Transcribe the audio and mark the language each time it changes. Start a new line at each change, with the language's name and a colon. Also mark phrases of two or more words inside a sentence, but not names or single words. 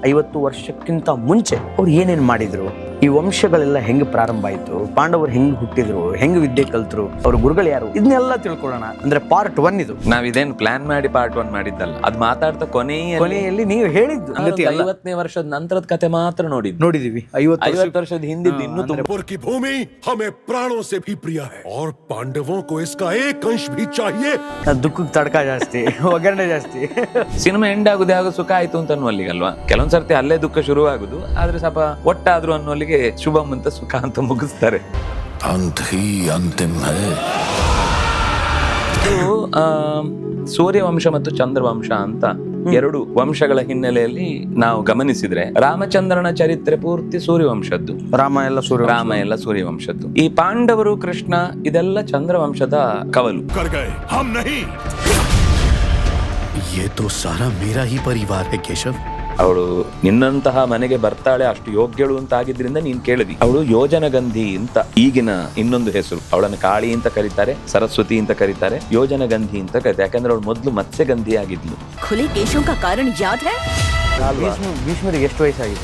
Kannada: 50 ವರ್ಷಕ್ಕಿಂತ ಮುಂಚೆ ಅವ್ರು ಏನೇನ್ ಮಾಡಿದ್ರು, ಈ ವಂಶಗಳೆಲ್ಲ ಹೆಂಗ್ ಪ್ರಾರಂಭ ಆಯ್ತು, ಪಾಂಡವರು ಹೆಂಗ್ ಹುಟ್ಟಿದ್ರು, ಹೆಂಗ್ ವಿದ್ಯೆ ಕಲ್ತರು, ಅವ್ರ ಗುರುಗಳು ಯಾರು, ಇದನ್ನೆಲ್ಲ ತಿಳ್ಕೊಳ್ಳೋಣ. ಅಂದ್ರೆ ಪಾರ್ಟ್ 1 ಇದು. ನಾವಿದೇನ್ ಪ್ಲಾನ್ ಮಾಡಿ ಪಾರ್ಟ್ 1 ಮಾಡಿದ್ದಲ್ಲ, ಅದ್ ಮಾತಾಡ್ತಾ ಕೊನೆಯಲ್ಲಿ ನೀವು ಹೇಳಿದ್ದು 50ನೇ ವರ್ಷದ ನಂತರದ ಕತೆ ಮಾತ್ರ ನೋಡಿದೀವಿ. 50 ವರ್ಷದ ಹಿಂದಿದ್ದು ಇನ್ನೂ ತುಂಬ.
Hindi: की भूमि हमें प्राणों से भी प्रिय है और पांडवों को इसका एक अंश भी चाहिए.
Kannada: ದುಃಖಕ್ಕೆ ತಡ್ಕ ಜಾಸ್ತಿ, ಒಗ್ಗರಣೆ ಜಾಸ್ತಿ. ಸಿನಿಮಾ ಎಂಡ್ ಆಗುದು ಯಾವಾಗ ಸುಖ ಆಯ್ತು ಅಂತ ಅನ್ನುವಲ್ಲಿಗಲ್ವಾ. ಕೆಲವೊಂದ್ ಸರ್ತಿ ಅಲ್ಲೇ ದುಃಖ ಶುರು ಆಗುದು, ಆದ್ರೆ ಸ್ವಲ್ಪ ಒಟ್ಟಾದ್ರು ಅನ್ನುವಲ್ಲಿಗೆ ಶುಭಂ ಅಂತ ಸುಖ ಅಂತ ಮುಗಿಸ್ತಾರೆ.
Hindi: अंत ही अंतिम है.
Kannada: ಇದು ಸೂರ್ಯವಂಶ ಮತ್ತು ಚಂದ್ರವಂಶ ಅಂತ ಎರಡು ವಂಶಗಳ ಹಿನ್ನೆಲೆಯಲ್ಲಿ ನಾವು ಗಮನಿಸಿದ್ರೆ ರಾಮಚಂದ್ರನ ಚರಿತ್ರೆ ಪೂರ್ತಿ ಸೂರ್ಯವಂಶದ್ದು, ರಾಮ ಎಲ್ಲ ಸೂರ್ಯವಂಶದ್ದು. ಈ ಪಾಂಡವರು, ಕೃಷ್ಣ ಇದೆಲ್ಲ ಚಂದ್ರವಂಶದ ಕವಲು.
Hindi: कर गए हम नहीं. ये तो सारा मेरा ही परिवार है केशव.
Kannada: ಅವಳು ನಿನ್ನಂತಹ ಮನೆಗೆ ಬರ್ತಾಳೆ, ಅಷ್ಟು ಯೋಗ್ಯಳು ಅಂತ ಆಗಿದ್ರಿಂದ ನೀನ್ ಕೇಳಿದಿ. ಅವಳು ಯೋಜನಗಂಧಿ ಅಂತ ಈಗಿನ ಇನ್ನೊಂದು ಹೆಸರು. ಅವಳನ್ನು ಕಾಳಿ ಅಂತ ಕರೀತಾರೆ, ಸರಸ್ವತಿ ಅಂತ ಕರೀತಾರೆ, ಯೋಜನಗಂಧಿ ಅಂತ ಕರೀತಾರೆ. ಯಾಕಂದ್ರೆ ಅವಳು ಮೊದಲು ಮತ್ಸ್ಯಗಂಧಿ ಆಗಿದ್ಲು. ಭೀಷ್ಮರಿಗೆ ಎಷ್ಟು ವಯಸ್ಸಾಗಿತ್ತು